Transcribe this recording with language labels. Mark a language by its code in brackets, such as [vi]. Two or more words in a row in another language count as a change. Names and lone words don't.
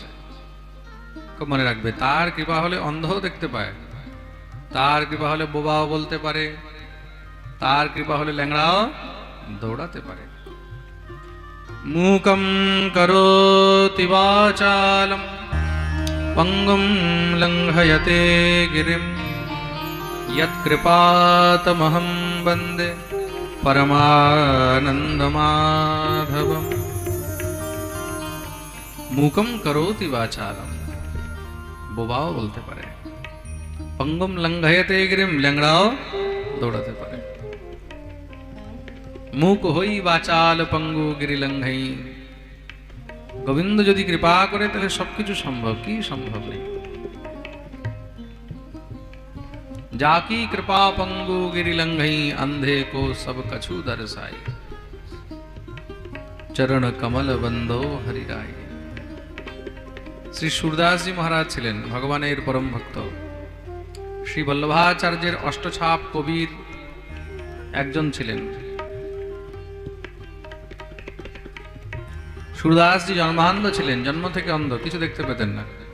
[bn] খুব মনে রাখবে, তার কৃপা হলে অন্ধও দেখতে পায়, তার কৃপা হলে বোবাও বলতে পারে, তার কৃপা হলে ল্যাংড়াও দৌড়াতে পারে। [sa] মূকং করোতি বাচালম পঙ্গুম লঙ্ঘয়তে গিরিম यत्कृपातमहं वन्दे परमानन्दमाधवम्। मूकम करोति वाचालम, [bn] বোবাও বলতে পারে, [sa] पंगुम लंघयते गिरिम, [bn] ল্যাংড়াও দৌড়াতে পারে। मूक হই বাচাল পঙ্গু গিরি লঙ্ঘই। গোবিন্দ যদি কৃপা করে তাহলে সবকিছু সম্ভব। কি সম্ভব নেই? [bra] जाकी कृपा पंगु गिरि लंघई, अंधे को सब कछु दर्शाई। चरण कमल बंदो हरि राय। [bn] শ্রী সুরদাস জি মহারাজ ছিলেন ভগবানের পরম ভক্ত। শ্রী বল্লভাচার্যের অষ্টছাপ কবির একজন ছিলেন। সুরদাস জি জন্মান্ধ ছিলেন, জন্ম থেকে অন্ধ, কিছু দেখতে পেতেন না।